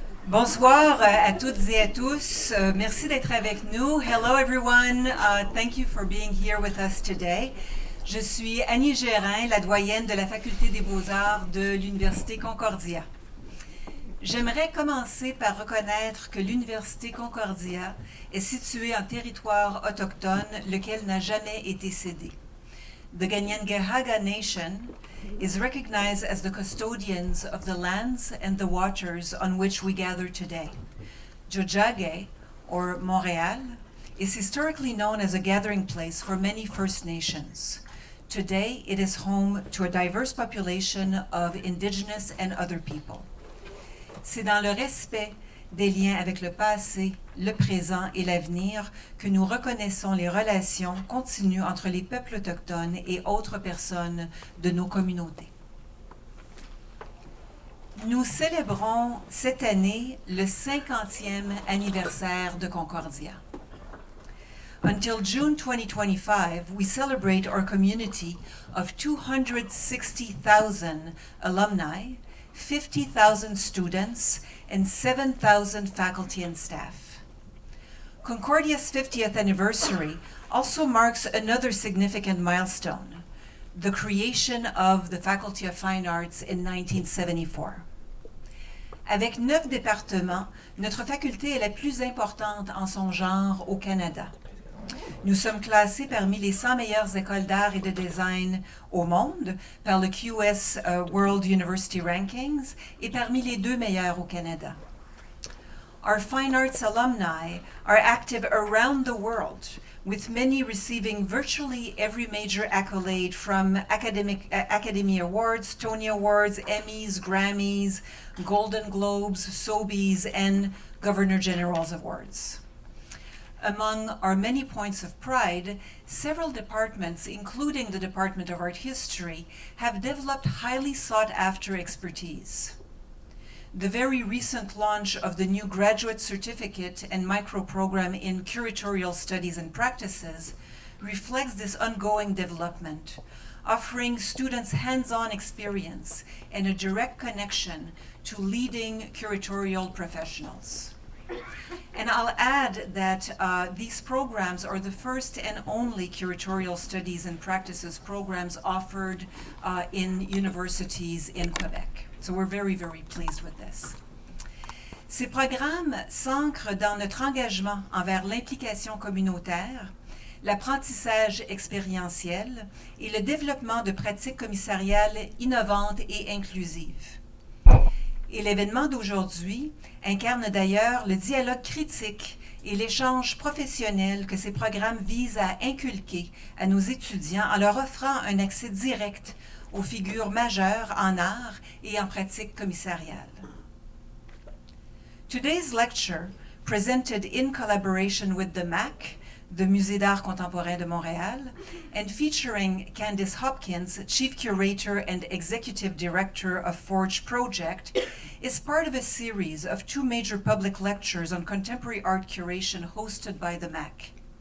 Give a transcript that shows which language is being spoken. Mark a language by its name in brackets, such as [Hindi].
[French] Bonsoir à toutes et à tous. Merci d'être avec nous. [English] Hello everyone. Thank you for being here with us today. [French] Je suis Annie Gérin, la doyenne de la Faculté des Beaux-Arts de l'Université Concordia. J'aimerais commencer par reconnaître que l'Université Concordia est située en territoire autochtone, lequel n'a jamais été cédé. [English] The Ganyangahaga Nation is recognized as the custodians of the lands and the waters on which we gather today. Tiohtià:ke, or Montréal, is historically known as a gathering place for many First Nations. Today, it is home to a diverse population of Indigenous and other people. [French] C'est dans le respect des liens avec le passé, le présent et l'avenir que nous reconnaissons les relations continues entre les peuples autochtones et autres personnes de nos communautés. Nous célébrons cette année le 50e anniversaire de Concordia. [English] Until June 2025, we celebrate our community of 260,000 alumni, 50,000 students, and 7,000 faculty and staff. Concordia's 50th anniversary also marks another significant milestone, the creation of the Faculty of Fine Arts in 1974. Avec 9 départements, notre faculté est la plus importante en son genre au Canada. Nous sommes classés parmi les 100 meilleures écoles d'art et de design au monde par le QS World University Rankings et parmi les 2 meilleurs au Canada. Our fine arts alumni are active around the world, with many receiving virtually every major accolade from Academy Awards, Tony Awards, Emmys, Grammys, Golden Globes, Sobies, and Governor General's Awards. Among our many points of pride, several departments, including the Department of Art History, have developed highly sought-after expertise. The very recent launch of the new graduate certificate and micro-program in curatorial studies and practices reflects this ongoing development, offering students hands-on experience and a direct connection to leading curatorial professionals. And I'll add that these programs are the first and only curatorial studies and practices programs offered in universities in Quebec. So we're very, very pleased with this. [French] Ces programmes s'ancrent dans notre engagement envers l'implication communautaire, l'apprentissage expérientiel et le développement de pratiques commissariales innovantes et inclusives. Et l'événement d'aujourd'hui incarne d'ailleurs le dialogue critique et l'échange professionnel que ces programmes visent à inculquer à nos étudiants en leur offrant un accès direct aux figures majeures en art et en pratique commissariale. [English] Today's lecture, presented in collaboration with the MAC, the Musée d'Art Contemporain de Montréal, and featuring Candice Hopkins, Chief Curator and Executive Director of Forge Project, is part of a series of 2 major public lectures on contemporary art curation hosted by the MAC.